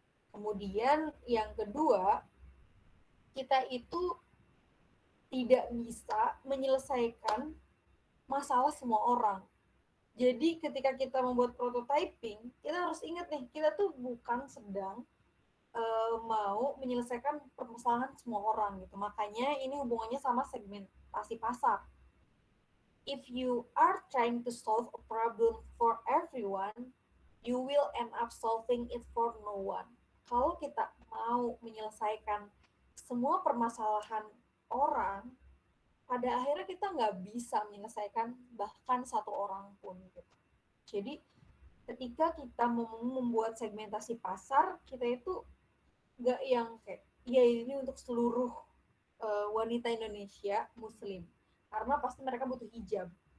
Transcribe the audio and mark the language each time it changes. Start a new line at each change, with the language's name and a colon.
Indonesian: Kemudian yang kedua, kita itu tidak bisa menyelesaikan masalah semua orang. Jadi ketika kita membuat prototyping, kita harus ingat nih, kita tuh bukan sedang mau menyelesaikan permasalahan semua orang gitu. Makanya ini hubungannya sama segmentasi pasar.
English: If you are trying to solve a problem for everyone, you will end up solving it for no one.
Indonesian: Kalau kita mau menyelesaikan semua permasalahan orang, pada akhirnya kita nggak bisa menyelesaikan bahkan satu orang pun. Gitu. Jadi ketika kita membuat segmentasi pasar, kita itu nggak yang kayak, ya ini untuk seluruh wanita Indonesia Muslim, karena pasti mereka butuh hijab.